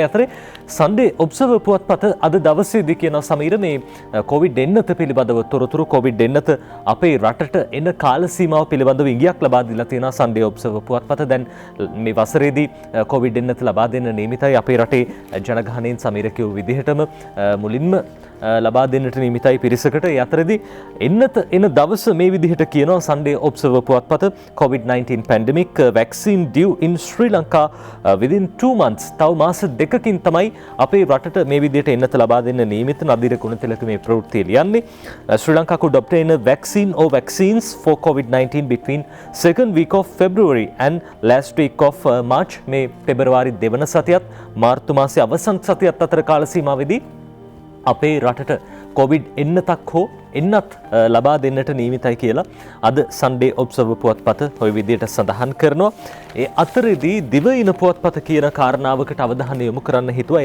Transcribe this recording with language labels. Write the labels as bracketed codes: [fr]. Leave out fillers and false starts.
[si] ඒ අතරේ Sunday Observer පුවත්පත අද දවසේදී කියන සමීර මේ COVID එන්නත පිළිබඳව තොරතුරු COVID එන්නත අපේ රටට එන කාල සීමාව පිළිබඳව ඉඟියක් ලබා දීලා තියෙනවා Sunday Observer පුවත්පත. දැන් මේ වසරේදී COVID එන්නත ලබා දෙන්න නියමිතයි අපේ රටේ ජනගහනයෙන් සමීර කියු විදිහටම මුලින්ම ලබා දෙන්නට නියමිතයි පිරිසකට. ඒ අතරේදී එන්නත එන දවස මේ විදිහට කියනවා Sunday Observer පුවත්පත [en] COVID-19 pandemic vaccine due in Sri Lanka within 2 months. [si] තව මාස දෙකකින් තමයි අපේ රටට මේ විදිහට එන්නත ලබා දෙන්න නියමිත නදීර ගුණතිලක මේ ප්‍රවෘත්තිය ලියන්නේ. [en] Sri Lanka could obtain a vaccine or vaccines for COVID-19 between second week of February and last week of March. [si] මේ පෙබරවාරි දෙවන සතියත් මාර්තු මාසයේ අවසන් සතියත් අතර කාල සීමාවෙදී අපේ රටට කොවිඩ් එන්නතක් හෝ එන්නත් ලබා දෙන්නට නියමිතයි කියලා අද Sunday Observer පුවත්පත ඔය විදිහට සඳහන් කරනවා. ඒ අතරේදී දිවයින පුවත්පත කියන කාරණාවකට අවධානය යොමු කරන්න හිතුවා.